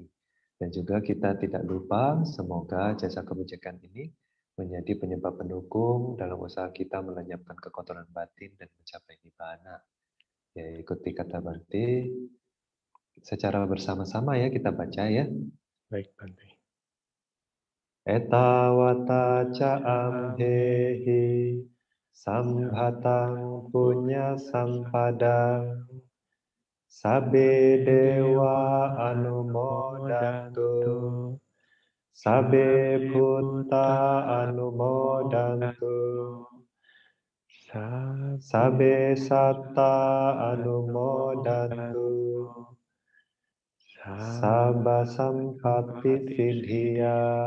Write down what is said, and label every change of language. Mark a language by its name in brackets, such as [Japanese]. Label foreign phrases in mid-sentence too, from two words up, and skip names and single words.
[Indonesian] Dan juga kita tidak lupa, semoga jasa kebajikan ini menjadi penyebab pendukung dalam usaha kita melenyapkan kekotoran batin dan mencapai nibbana. Ya, ikuti kata Bante, secara bersama-sama ya kita baca ya. Baik Bante. [Pali] Etawata amhehi sambhatang punya sampadang sabe dewa anumodantu sabe buddha anumodantu sabe satta anumodantu sabba sampati siddhiya